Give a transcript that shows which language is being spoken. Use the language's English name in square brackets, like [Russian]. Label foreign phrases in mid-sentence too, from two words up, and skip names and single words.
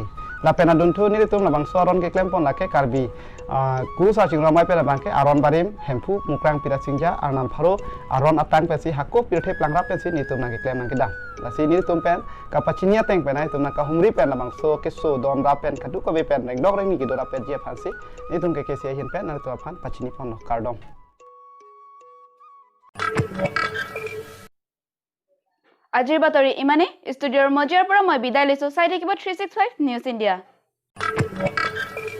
[Karbi] la pena duntu ni tum la bang soron ke klem pon la ke karbi guru sa ching ramai pe la bang ke aron barim hempu mukrang pira singja arnam pharo aron atang pe si hakko pirthe plangra pe si ni tum na ke klem nang ke dang la si ni tum pen kapachinia teng pe nai tum na ka humri pen la bang so keso dom ra pen kadu ko be pen reng dok reng ni ki dora pe je phansi ni tum ke sia hin pen nang tu phan pachini pon kardom [Assamese] আজিৰ বাতৰি ইমানে ষ্টুডিঅ'ৰ মজিয়াৰ পৰা মই বিদায় লৈছোঁ চাই থাকিব 365 নিউজ ইণ্ডিয়া